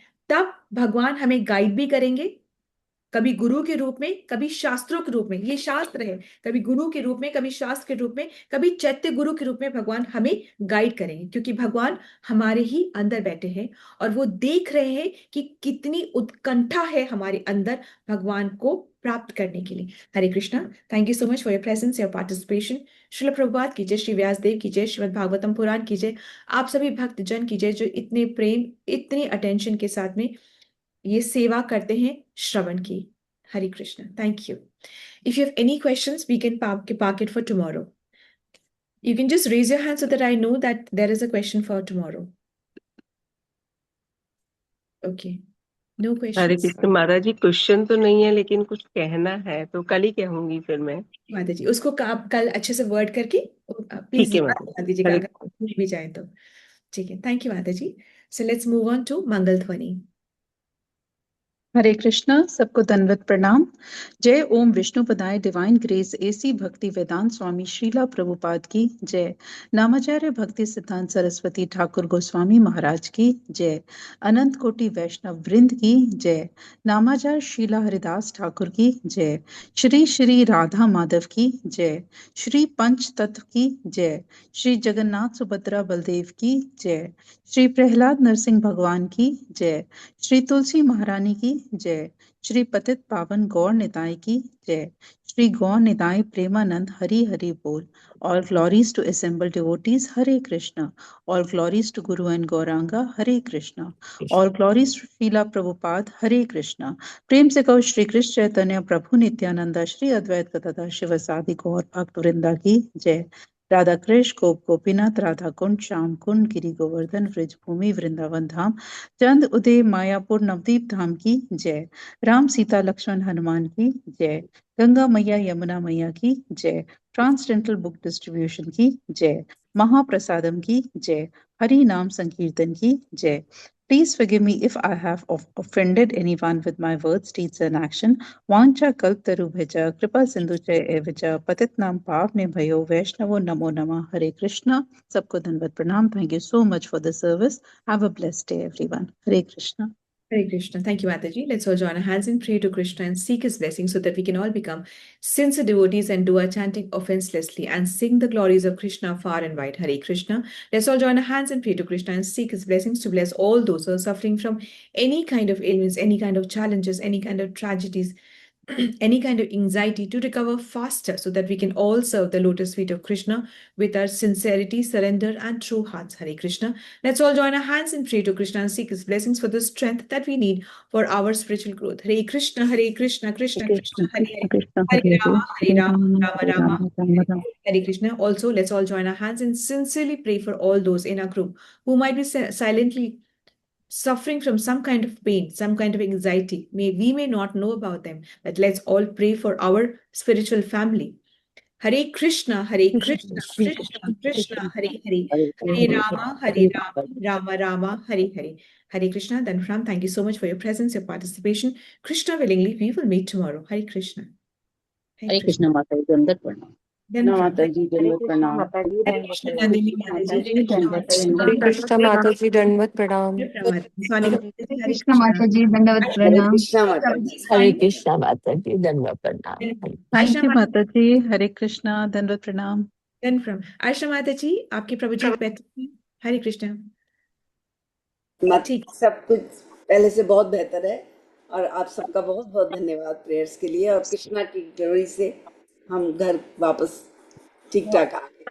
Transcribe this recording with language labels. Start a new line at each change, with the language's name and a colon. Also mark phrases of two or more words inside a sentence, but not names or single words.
Hindi: तब भगवान हमें गाइड भी करेंगे, कभी गुरु के रूप में, कभी शास्त्रों के रूप में, ये शास्त्र है, कभी गुरु के रूप में, कभी शास्त्र के रूप में, कभी चैत्य गुरु के रूप में भगवान हमें गाइड करेंगे, क्योंकि भगवान हमारे ही अंदर बैठे हैं और वो देख रहे हैं कि कितनी उत्कंठा है हमारे अंदर भगवान को प्राप्त करने के लिए। हरे कृष्णा।
English: Thank you so much for your presence, your participation.
Hindi: श्रील प्रभुपाद की जय, श्री व्यासदेव की जय, श्रीमद् भागवतम पुराण की जय, आप सभी भक्त जन की जय, जो इतने प्रेम, इतनी अटेंशन के साथ में ये सेवा करते हैं श्रवण की। हरे कृष्ण।
English: Thank you. If you have any questions, we can park it for tomorrow. You can just raise your hand so that I know that there is a question for tomorrow. Okay. No
Hindi: हरे
English: questions.
Hindi: कृष्ण माता जी, क्वेश्चन तो नहीं है लेकिन कुछ कहना है, तो कल ही कहूंगी फिर मैं। माता जी, उसको आप कल अच्छे से वर्ड करके प्लीज ठीक है माता बता जी। दीजिएगा, हरे अगर भूल भी जाए तो। ठीक है,
English: thank you
Hindi: माता जी।
English: so let's move on to
Hindi: मंगल ध्वनि। हरे कृष्णा, सबको दंडवत प्रणाम। जय ओम विष्णुपदाय
English: divine grace
Hindi: एसी भक्ति वेदांत स्वामी श्रीला प्रभुपाद की जय। नामाचार्य भक्ति सिद्धांत सरस्वती ठाकुर गोस्वामी महाराज की जय। अनंत कोटि वैष्णव वृंद की जय। नामाचार्य शीला हरिदास ठाकुर की जय। श्री श्री राधा माधव की जय। श्री पंच तत्व की जय। श्री जगन्नाथ सुभद्रा बलदेव की जय। श्री प्रहलाद नरसिंह भगवान की जय। श्री तुलसी महारानी की जय। श्री पतित पावन गौर निताय की जय। श्री गौर निताय प्रेमानंद हरि हरि बोल।
English: All glories to assembled devotees, Hare Krishna. All glories to Guru and Gauranga, Hare Krishna. All glories to Srila Prabhupada, Hare Krishna.
Hindi: प्रेम से कहो श्री कृष्ण चैतन्य प्रभु नित्यानंदा श्री अद्वैत गदाधर शिवसादि गौर भक्त वृंदा की जय। राधा कृष्ण गोप गोपीनाथ राधा कुंड श्याम कुंड गिरि गोवर्धन व्रज भूमि वृंदावन धाम चंद उदय मायापुर नवदीप धाम की जय। राम सीता लक्ष्मण हनुमान की जय। गंगा मैया यमुना मैया की जय।
English: transcendental book distribution
Hindi: की जय। महाप्रसादम की जय। हरि नाम संकीर्तन की जय।
English: Please forgive me if I have offended anyone with my words, deeds and action.
Sanskrit: वाञ्छा कल्पतरुभ्यश्च कृपा सिन्धुभ्य एव च पतितानां पावनेभ्यो वैष्णवेभ्यो नमो नमः.
Hindi: हरे कृष्ण। सबको दंडवत प्रणाम.
English: Thank you so much for the service. Have a blessed day, everyone. Hare Krishna. Hare Krishna. Thank you, Mataji. Let's all join our hands in prayer to Krishna and seek his blessing so that we can all become sincere devotees and do our chanting offenselessly and sing the glories of Krishna far and wide. Hare Krishna. Let's all join our hands in prayer to Krishna and seek his blessings to bless all those who are suffering from any kind of ailments, any kind of challenges, any kind of tragedies, any kind of anxiety, to recover faster so that we can all serve the lotus feet of Krishna with our sincerity, surrender, and true hearts. Hare Krishna. Let's all join our hands in prayer to Krishna and seek his blessings for the strength that we need for our spiritual growth. Hare Krishna, Krishna, Krishna, Hare Hare, Krishna, Hare Rama, Hare Rama, Rama Rama, Rama Rama. Hare Krishna. Also, let's all join our hands and sincerely pray for all those in our group who might be silently suffering from some kind of pain, some kind of anxiety. We may not know about them, but let's all pray for our spiritual family.
Hindi: हरे कृष्णा कृष्णा कृष्णा हरे हरे, हरे रामा रामा रामा हरे हरे.
English: Hare Krishna, Dhanram, thank you so much for your presence, your participation. Krishna willingly, we will meet tomorrow. Hare Krishna.
Hindi: हरे कृष्ण माता जी, दंडवत प्रणाम. Dhanram. माता जी हरे दंडवत कृष्ण प्रणाम. माता जी, Hare दंडवत Krishna, प्रणाम. Nandini माता Mataji. जी, दंडवत हरे प्रणाम. कृष्ण माता जी दंडवत प्रणाम. Hare Krishna, Sonika हरे Mataji, Hare कृष्ण माता Krishna. जी, दंडवत हरे प्रणाम. कृष्णा माता जी. हरे कृष्णा माता जी धन्यवाद प्रणाम. थैंक Aisha यू माता जी. हरे कृष्णा, दंडवत प्रणाम. Dhanram. Aisha Mataji, आपकी प्रवचन बेहतर है. हरे कृष्ण. ठीक. सब कुछ पहले से बहुत बेहतर है और आप सबका बहुत बहुत धन्यवाद प्रेयर्स के लिए. और कृष्णा की गरुड़ी से हम घर वापस ठीक ठाक आ गए.